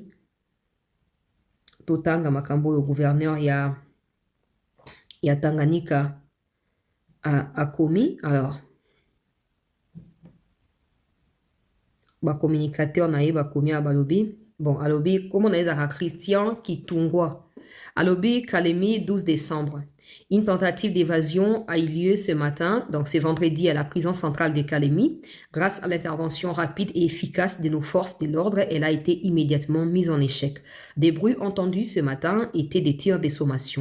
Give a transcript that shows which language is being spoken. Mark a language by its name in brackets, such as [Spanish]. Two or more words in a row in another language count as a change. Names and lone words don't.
[Lingala] Totanga makambo oyo gouverneur ya Tanganyika [French] a commis. [Lingala] Alors, Communicateur naye bakomi à balobi. Bon, alobi, [French] comment on a Christian Kitungwa. [Lingala] Alobi, Kalemi, 12 décembre. [French] Une tentative d'évasion a eu lieu ce matin, donc c'est vendredi à la prison centrale de Kalemi. Grâce à l'intervention rapide et efficace de nos forces de l'ordre, elle a été immédiatement mise en échec. Des bruits entendus ce matin étaient des tirs de sommation.